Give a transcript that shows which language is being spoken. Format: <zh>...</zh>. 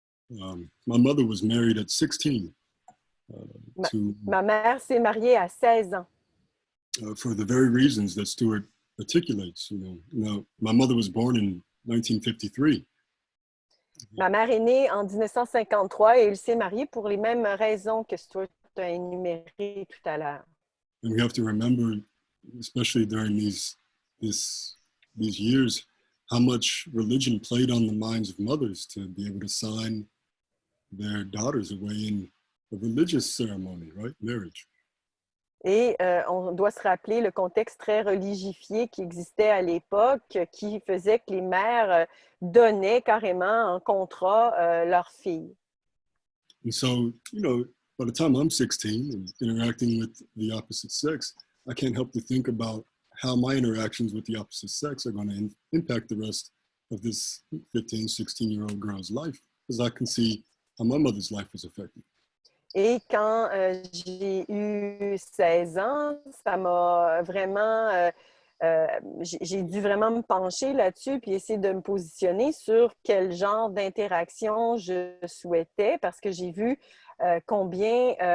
<en>My mother was married at 16.</en> <fr>Ma mère s'est mariée à 16 ans.</fr> <en>For the very reasons that Stuart articulates. You know, my mother was born in 1953.</en> <fr>Ma mère est née en 1953 et elle s'est mariée pour les mêmes raisons que Stuart a énumérées tout à l'heure.</fr> <en>And we have to remember, especially during these years, how much religion played on the minds of mothers to be able to sign their daughters away in a religious ceremony, right? Marriage.</en> <fr>Et on doit se rappeler le contexte très religifié qui existait à l'époque, qui faisait que les mères donnaient carrément en contrat leurs filles.</fr> <en>And so, you know, by the time I'm 16 and interacting with the opposite sex, I can't help to think about how my interactions with the opposite sex are going to impact the rest of this 15, 16-year-old girl's life, because I can see how my mother's life was affected.</en> <fr>Et quand j'ai eu 16 ans, ça m'a vraiment... j'ai dû vraiment me pencher là-dessus puis essayer de me positionner sur quel genre d'interaction je souhaitais parce que j'ai vu combien...</fr>